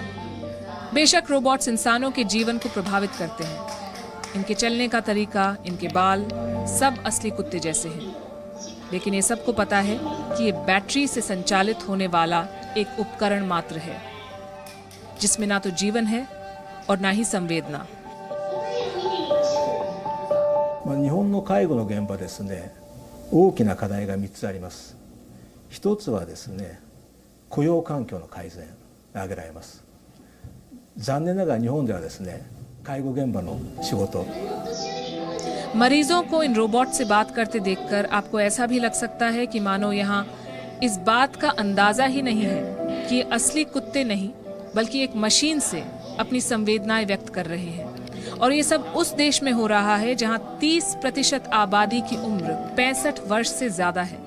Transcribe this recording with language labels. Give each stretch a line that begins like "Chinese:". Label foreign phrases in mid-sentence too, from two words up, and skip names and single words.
Hindi: बेशक रोबोट्स इंसानों के जीवन को प्रभावित करते हैं, इनके चलने का तरीका, इनके बाल सब असली कुत्ते जैसे हैं। लेकिन ये सबको पता है कि ये बैटरी से संचालित होने वाला एक उपकरण मात्र है, जिसमें ना तो जीवन है और ना ही संवेदना।
Japanese: 日本の介護の現場ですね、大きな課題が3つあります。一つはですね、雇用環境の改善が挙げられます。残念ながら日本ではですね、介護現場の仕事
Hindi: मरीजों को इन रोबोट से बात करते देखकर आपको ऐसा भी लग सकता है कि मानो यहाँ इस बात का अंदाजा ही नहीं है कि ये असली कुत्ते नहीं बल्कि एक मशीन से अपनी संवेदनाएं व्यक्त कर रहे हैं। और ये सब उस देश में हो रहा है जहां 30% आबादी की उम्र 65 वर्ष से ज्यादा है।